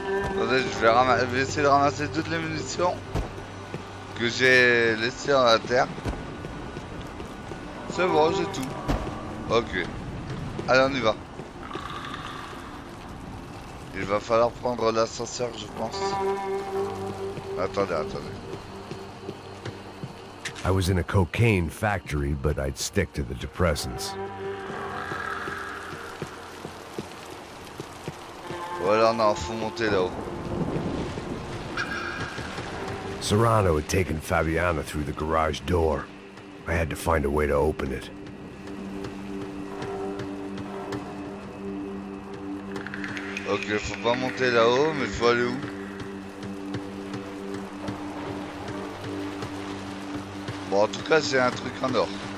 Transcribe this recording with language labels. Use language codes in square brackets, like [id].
[fr] Attendez, je vais essayer de ramasser toutes les munitions que j'ai laissées à terre. C'est bon, j'ai tout. Ok. Allez, on y va. Il va falloir prendre l'ascenseur, je pense. Attendez. [en] I was in a cocaine factory, but I'd stick to the depressants. [fr] Voilà, non, faut monter là-haut. [en] Serrano had taken Fabiana through the garage door. I had to find a way to open it. [fr] Ok, faut pas monter là-haut, mais faut aller où? Bon, en tout cas, c'est un truc en or.